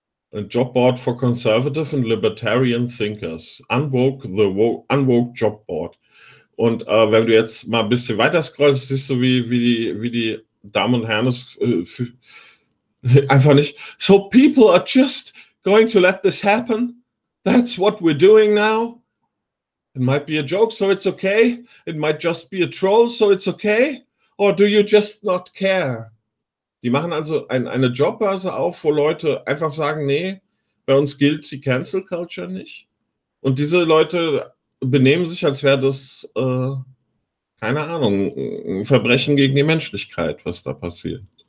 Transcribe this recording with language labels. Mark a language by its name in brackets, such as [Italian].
[German] Ein [English] Jobboard for Conservative and Libertarian Thinkers. [German] Unwoke Jobboard. Und wenn du jetzt mal ein bisschen weiter scrollst, siehst du, wie die Damen und Herren es einfach nicht. [English] So people are just going to let this happen? That's what we're doing now? It might be a joke, so it's okay. It might just be a troll, so it's okay. Or do you just not care? [German] Die machen also eine Jobbörse auf, wo Leute einfach sagen, nee, bei uns gilt die Cancel Culture nicht. Und diese Leute benehmen sich, als wäre das, keine Ahnung, ein Verbrechen gegen die Menschlichkeit, was da passiert.